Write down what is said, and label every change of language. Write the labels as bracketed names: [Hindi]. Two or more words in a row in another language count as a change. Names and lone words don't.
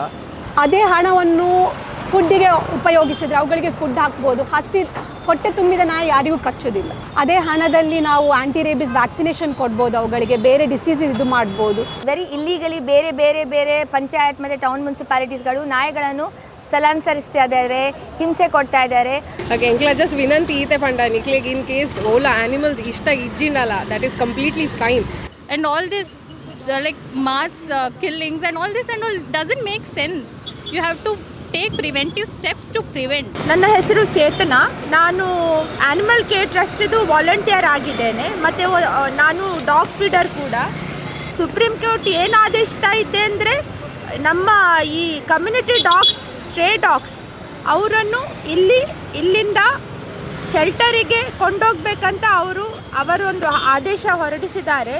[Kannada] ಅದೇ ಹಣವನ್ನು ಫುಡ್ಡಿಗೆ ಉಪಯೋಗಿಸಿದರೆ ಅವುಗಳಿಗೆ ಫುಡ್ ಹಾಕ್ಬೋದು. ಹೊಟ್ಟೆ ತುಂಬಿದ ನಾಯಿ ಯಾರಿಗೂ ಕಚ್ಚೋದಿಲ್ಲ. ಅದೇ ಹಣದಲ್ಲಿ ನಾವು [English] anti rabies vaccination [Kannada] ಕೊಡ್ಬೋದು, ಅವುಗಳಿಗೆ ಬೇರೆ ಡಿಸೀಸ್ ಇದು ಮಾಡ್ಬೋದು. ವೆರಿ ಇಲ್ಲೀಗಲಿ ಬೇರೆ ಪಂಚಾಯತ್ ಮತ್ತು [English] town municipalities [Kannada] ನಾಯಿಗಳನ್ನು ಸ್ಥಳಾಂತರಿಸ್ತಾ ಇದ್ದಾರೆ, ಹಿಂಸೆ ಕೊಡ್ತಾ ಇದ್ದಾರೆ. [Tulu] ಎಂಕ್ಲ ಜಸ್ಟ್ ವಿನಂತಿ ಈತೆ ಪಂಡ ನಿಕ್ಲಿಗೆ [English] in case [Tulu] ಓಲ ಆನಿಮಲ್ಸ್ ಇಷ್ಟ ಇಜ್ಜಿಂಡಲ್ಲ, [English] That is completely fine. And all this like mass killings and all doesn't make sense. You have to take preventive steps to prevent. [Kannada] ನನ್ನ ಹೆಸರು ಚೇತನ. ನಾನು [English] animal care [Kannada] ಟ್ರಸ್ಟಿದು ವಾಲಂಟಿಯರ್ ಆಗಿದ್ದೇನೆ ಮತ್ತು ನಾನು [English] dog feeder [Kannada] ಕೂಡ. ಸುಪ್ರೀಂ ಕೋರ್ಟ್ ಏನು ಆದೇಶಿಸ್ತಾ ಇದೆ ಅಂದರೆ, ನಮ್ಮ ಈ [English] community dogs, stray dogs [Kannada] ಅವರನ್ನು ಇಲ್ಲಿಂದ ಶೆಲ್ಟರಿಗೆ ಕೊಂಡೋಗ್ಬೇಕಂತ ಅವರೊಂದು ಆದೇಶ ಹೊರಡಿಸಿದ್ದಾರೆ.